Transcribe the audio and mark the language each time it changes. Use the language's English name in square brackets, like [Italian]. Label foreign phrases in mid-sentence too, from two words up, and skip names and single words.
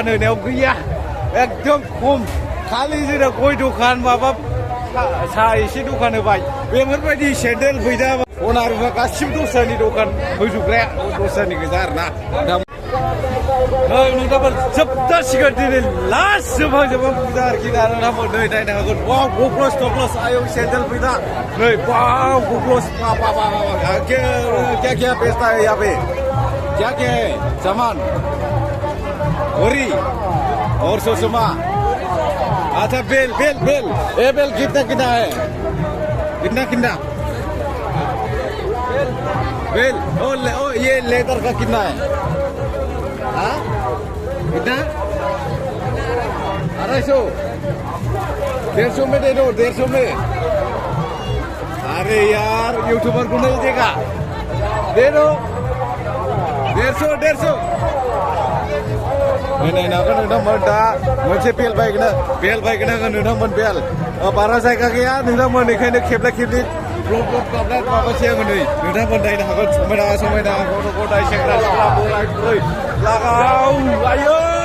[Bodo] होनायाव गैया एकदम खम खालि जोंना गय दखान माबा साहा एसे दखान होबाय बेफोरबायदि सेन्देल फैदा सना रुफा गासिबो दस्रानि दखान होजोबग्राया दस्रानि गोजा आरोना नोंथांमोन जोबथासिगोन दिनै लास्ट जोबहां फुजा आरोखि ना नोंथांमोन नै नायनो हागोन वाव गक्लस आयौ सेन्देल फैदा नै वाव गक्लस [Hindi] क्या बेचता है यहाँ पे क्या है सामान घड़ी और सोसमा अच्छा बेल कितना है कितना बेल ओ ये लेदर का कितना है हाँ कितना 250 में दे दो 150 में अरे यार यूट्यूबर को नहीं देगा दे दो 150 [Bodo] नै नागोन नोंथांमोन दा मोनसे बेल बायगोन आङो नोंथांमोन बेल बारा जायगा गैया नोंथांमोन बेखायनो खेबला खेबलि ब्लग माबासै आङो नै नोंथांमोन नायनो हागोन समायना गथ' गथाय सेंग्रा सिख्ला बोराय बुरै लागाव आयौ